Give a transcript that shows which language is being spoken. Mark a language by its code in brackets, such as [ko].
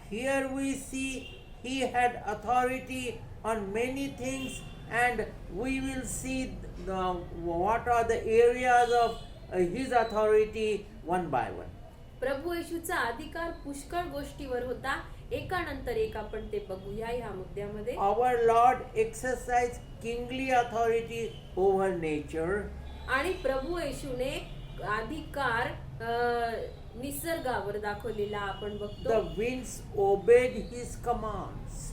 [en] Here we see he had authority on many things, and we will see what are the areas of his authority one by one. [mr] प्रभू येशूचा अधिकार पुष्कळ गोष्टीवर होता. एकानंतर एक आपण ते बघूया ह्या मुद्द्यामध्ये. [en] Our Lord exercised kingly authority over nature. [mr] आणि प्रभू येशूने अधिकार निसर्गावर दाखवलेला आपण बघतो. [en] The winds obeyed his commands.